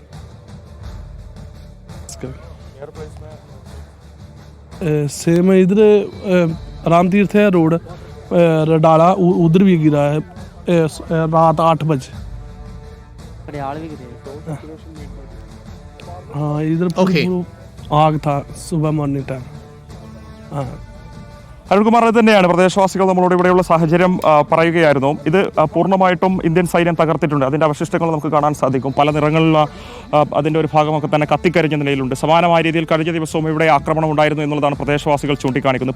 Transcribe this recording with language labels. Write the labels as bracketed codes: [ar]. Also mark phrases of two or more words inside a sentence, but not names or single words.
[hi] सेम इधर राम तीर्थ है रोड, रडाला, उधर भी गिरा है रात 8 बजे। हाँ, इधर आग था सुबह [en] morning time. [hi] हाँ, [ml] അരുൺകുമാർ, ഇത് തന്നെയാണ് പ്രദേശവാസികൾ നമ്മളോട് ഇവിടെയുള്ള സാഹചര്യം പറയുകയായിരുന്നു. ഇത് പൂർണ്ണമായിട്ടും ഇന്ത്യൻ സൈന്യം തകർത്തിട്ടുണ്ട്. അതിൻ്റെ അവശിഷ്ടങ്ങൾ നമുക്ക് കാണാൻ സാധിക്കും. പല നിറങ്ങളിലുള്ള അതിൻ്റെ ഒരു ഭാഗമൊക്കെ തന്നെ കത്തിക്കരിഞ്ഞ നിലയിലുണ്ട്. സമാനമായ രീതിയിൽ കഴിഞ്ഞ ദിവസവും ഇവിടെ ആക്രമണം ഉണ്ടായിരുന്നു എന്നുള്ളതാണ് പ്രദേശവാസികൾ ചൂണ്ടിക്കാണിക്കുന്നത്.